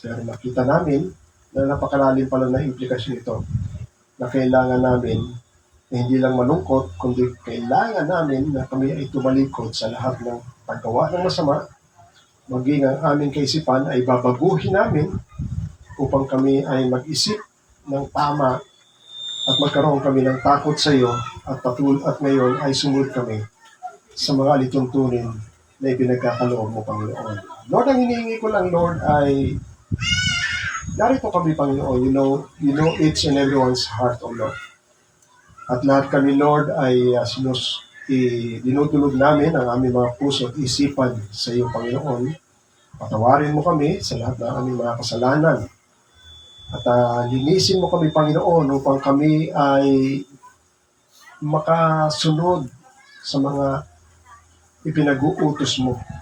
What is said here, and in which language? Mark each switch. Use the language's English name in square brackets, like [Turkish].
[Filipino] Pero nakita namin na napakalalim pala na implikasyon ito na kailangan namin na hindi lang malungkot, kundi kailangan namin na kami ay tumalikod sa lahat ng paggawa ng masama, maging ang aming kaisipan ay babaguhin namin upang kami ay mag-isip ng tama at magkaroon kami ng takot sa iyo at ngayon ay sumunod kami sa mga lituntunin na ipinagkakaloob mo, Panginoon. Lord, ang hinihingi ko lang, Lord, ay narito kami, Panginoon. [English] You know each and everyone's heart, O Lord. [Filipino] At lahat kami, Lord, ay dinudulog namin ang aming mga puso at isipan sa iyo, Panginoon. Patawarin mo kami sa lahat ng aming mga kasalanan. At linisin mo kami, Panginoon, upang kami ay makasunod sa mga ipinag-uutos mo.